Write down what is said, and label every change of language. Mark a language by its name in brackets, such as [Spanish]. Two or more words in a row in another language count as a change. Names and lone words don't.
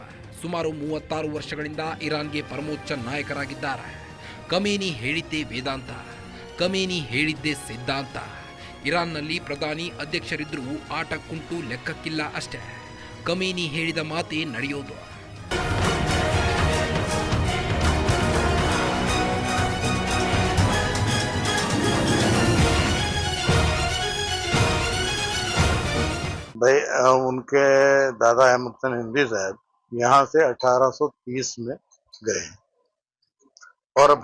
[Kannada] ಸುಮಾರು 36 ವರ್ಷಗಳಿಂದ ಇರಾನ್ಗೆ ಪರಮೋಚ್ಚ ನಾಯಕರಾಗಿದ್ದಾರೆ. ಖಮೇನಿ ಹೇಳಿದ್ದೇ ವೇದಾಂತ, ಖಮೇನಿ ಹೇಳಿದ್ದೇ ಸಿದ್ಧಾಂತ. ಇರಾನ್ನಲ್ಲಿ ಪ್ರಧಾನಿ ಅಧ್ಯಕ್ಷರಿದ್ದರೂ ಆಟಕ್ಕುಂಟು ಲೆಕ್ಕಕ್ಕಿಲ್ಲ ಅಷ್ಟೇ. ಖಮೇನಿ ಹೇಳಿದ ಮಾತೇ ನಡೆಯೋದು. [Hindi] भाई उनके दादा अहमद खान हिंदी साहब यहाँ से 1830 में गए और अब